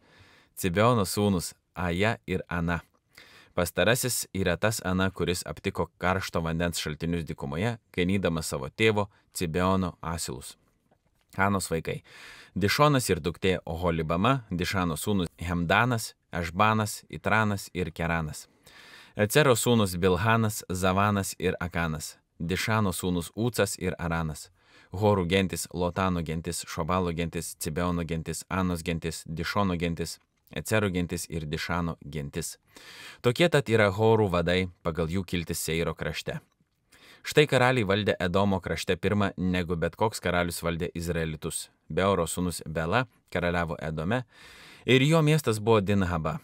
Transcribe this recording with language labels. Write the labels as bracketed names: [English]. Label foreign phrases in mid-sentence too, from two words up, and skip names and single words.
[Lithuanian] Cibeono sūnus Aja ir Ana. Pastarasis yra tas Ana, kuris aptiko karšto vandens šaltinius dykumoje, ganydamas savo tėvo Cibeono asilus. Anos vaikai. Dišonas ir duktė Oholibama, Dišano sūnus Hemdanas, Ešbanas, Itranas ir Keranas. Ecero sūnus Bilhanas, Zavanas ir Akanas. Dišano sūnus Ucas ir Aranas. Horų gentis, Lotano gentis, Šobalo gentis, Cibeono gentis, Anos gentis, Dišono gentis, Ecero gentis ir Dišano gentis. Tokie tad yra Horų vadai pagal jų kiltis Seiro krašte. Štai karaliai valdė Edomo krašte pirmą, negu bet koks karalius valdė Izraelitus. Beoro sūnus Bela, karaliavo Edome, ir jo miestas buvo Dinhaba.